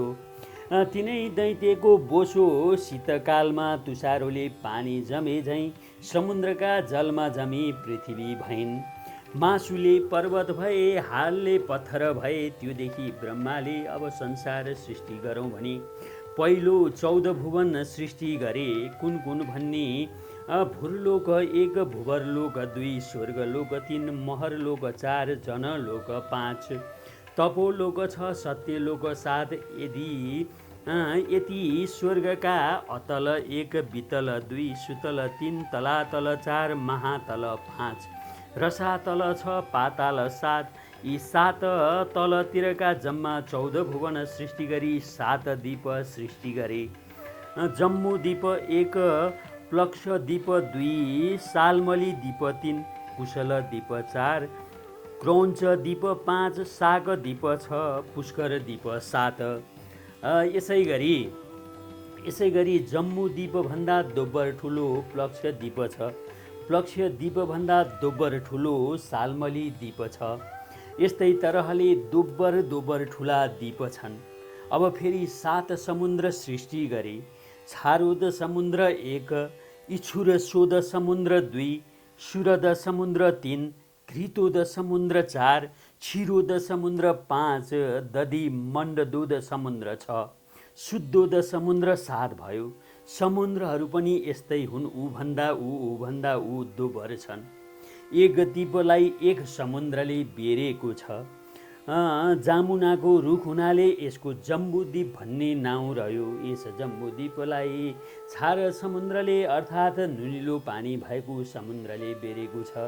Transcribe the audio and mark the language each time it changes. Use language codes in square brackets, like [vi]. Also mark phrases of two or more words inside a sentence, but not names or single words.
[ne] तिनै दैत्यको बोसो शीतकालमा तुषारोले पानी जमे झैँ समुद्रका जलमा जमी पृथ्वी भइन्। मासुले पर्वत भए, हालले पत्थर भए। त्योदेखि ब्रह्माले अब संसार सृष्टि गरौँ भनी पहिलो 14 भुवन सृष्टि गरे। कुन कुन भन्ने भूर्लोक 1, भुवरलोक 2, स्वर्गलोक 3, महरलोक 4, जनलोक 5, तपोलोक 6, सत्यलोक 7। यति स्वर्गका अतल 1, वितल 2, सुतल 3, तलातल 4, महातल 5, रसातल 6, पाताल 7। यी 7 तलतिरका जम्मा 14 भुवन सृष्टि गरी 7 द्वीप सृष्टि गरे। जम्बू द्वीप 1, प्लक्ष द्वीप 2, सालमली द्वीप 3, कुशल द्वीप 4, क्रौञ्च द्वीप 5, साग द्वीप 6, पुष्कर द्वीप 7। यसै गरी जम्बू द्वीपभन्दा दोब्बर ठुलो प्लक्ष द्वीप छ। प्लक्ष द्वीपभन्दा दोब्बर ठुलो सालमली द्वीप छ। यस्तै तरहले दोब्बर ठुला द्वीप छन्। अब फेरि 7 समुद्र सृष्टि गरे। छारोद समुद्र 1, इच्छुरसोद समुद्र 2, सुरद समुद्र 3, घृतोद समुद्र 4, क्षीरोद समुद्र 5, दधि मण्डदोद समुद्र 6, शुद्धोद समुद्र 7 भयो। समुद्रहरू पनि यस्तै हुन्, ऊभन्दा ऊ दोब्बर छन्। एक द्वीपलाई एक समुद्रले बेरेको छ। जामुनाको रुख हुनाले यसको जम्बूद्वीप भन्ने नाउँ रह्यो। यस जम्बूद्वीपलाई छार समुद्रले अर्थात् नुनिलो पानी भएको समुद्रले बेरेको छ।